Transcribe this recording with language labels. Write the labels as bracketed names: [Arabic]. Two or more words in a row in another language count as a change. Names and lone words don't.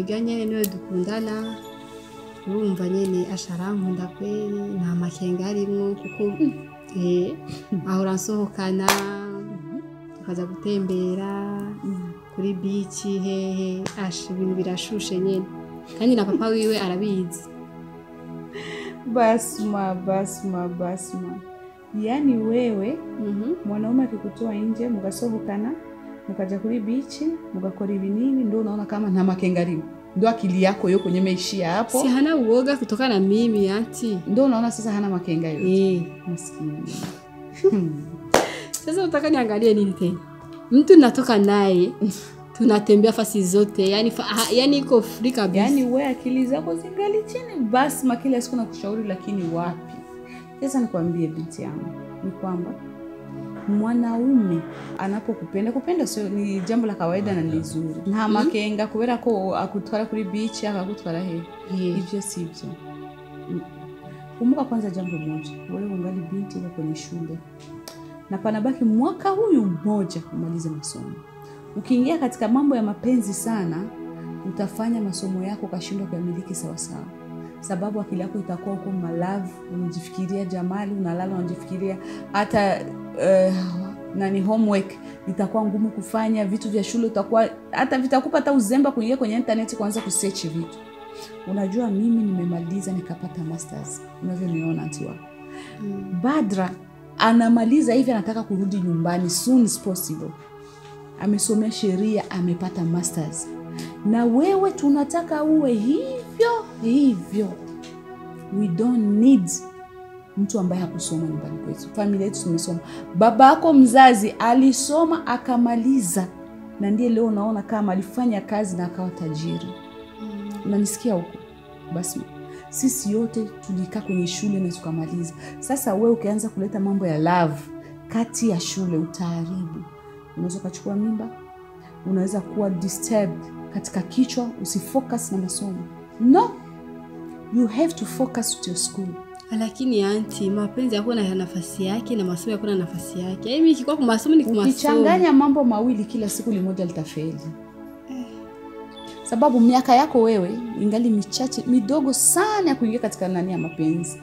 [Rundi] Ujya nyene niwe dukundana. Urumva nyene asharankunda kweli nta makenga arimwo kuko ahora nsohokana tukaza gutembera kuri beach hehe ibintu birashushe nyene kandi na papa wiwe arabizi. Basma. [Swahili] Yani wewe mwanaume akikutoa nje mkasohokana mkaja kuri beach mkakora ibinini ndio unaona kama [Rundi] nta makenga arimo. [Swahili] Ndio akili yako yuko kwenye meishia hapo. Si hana uoga kutoka na mimi anti. Ndio unaona sasa hana makenga yote. Maskini. Sasa utaka niangalie nini tena? Mtu natoka naye tunatembea fasi zote, yani iko free kabisa. Yani wewe akili zako zingali chini basi kila siku nakushauri lakini wapi? Sasa nikwambie binti yangu ni kwamba mwanaume anapokupenda sio ni jambo la kawaida na nzuri. [Rundi] Nta makenga kubera ko akutwara kuri beach akagutwara he. [Swahili] Hivyo sivyo. Kumbuka kwanza jambo moja. Wewe ungali binti uko kwenye shule. Na panabaki mwaka huyu mmoja kumaliza masomo. Ukiingia katika mambo ya mapenzi sana, utafanya masomo yako kashindwa kuyamiliki sawa sawa. Sababu akili yako itakuwa uko malavu, unajifikiria Jamali, unalala unajifikiria hata homework itakuwa ngumu kufanya, vitu vya shule utakuwa hata vitakupa hata uzemba kuingia kwenye internet kuanza kusearch vitu. Unajua mimi nimemaliza nikapata masters. Unavyoniona anti wako. Badra anamaliza hivi anataka kurudi nyumbani [English] soon as possible. [Swahili] Amesomea sheria, amepata masters. Na wewe tunataka uwe hivyo. [English] We don't need [Swahili] mtu ambaye hakusoma nyumbani kwetu. Familia yetu tumesoma. Baba yako mzazi alisoma akamaliza. Na ndiye leo unaona kama alifanya kazi na akawa tajiri. Unanisikia huko? Basi sisi yote tulikaa kwenye shule na tukamaliza. Sasa wewe ukianza kuleta mambo ya love kati ya shule utaharibu. Unaweza kuchukua mimba, unaweza kuwa disturbed katika kichwa, usifocus na masomo. No. [English] You have to focus with your school. [Swahili] Lakini anti, mapenzi yako na nafasi yake na masomo yako na nafasi yake. Mimi nikikuwa kwa masomo ni kwa masomo. Ukichanganya mambo mawili kila siku limoja litafeli. Sababu miaka yako wewe ingali michache midogo sana ya kuingia katika nani ya mapenzi.